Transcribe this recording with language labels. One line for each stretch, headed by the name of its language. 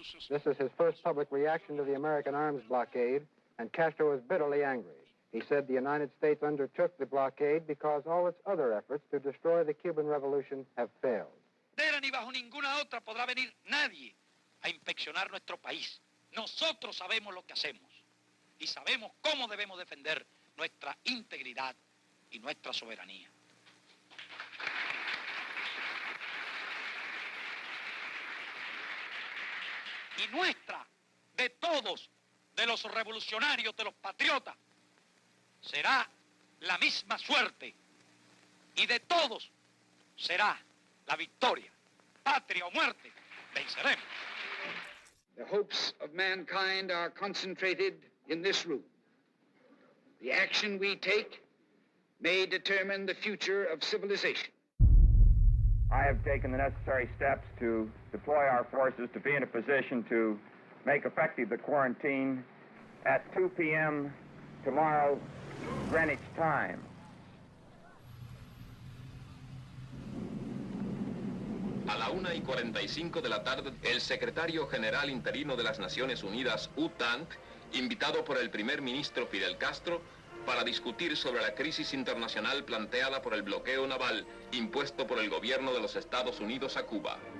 English: This is his first public reaction to the American arms blockade, and Castro is bitterly angry. He said the United States undertook the blockade because all its other efforts to destroy the Cuban Revolution have failed.
Spanish: Ni bajo ninguna otra podrá venir nadie a inspeccionar nuestro país. Nosotros sabemos lo que hacemos y sabemos cómo debemos defender nuestra integridad y nuestra soberanía. Y nuestra, de todos, de los revolucionarios, de los patriotas, será la misma suerte. Y de todos será la victoria. Patria o muerte, venceremos.
English: The hopes of mankind are concentrated in this room. The action we take may determine the future of civilization. I have taken the necessary steps to deploy our forces to be in a position to make effective the quarantine at 2 p.m. tomorrow, Greenwich time.
Spanish: A la 1:45 de la tarde, el secretario general interino de las Naciones Unidas, UTANT, invitado por el primer ministro Fidel Castro, para discutir sobre la crisis internacional planteada por el bloqueo naval impuesto por el gobierno de los Estados Unidos a Cuba.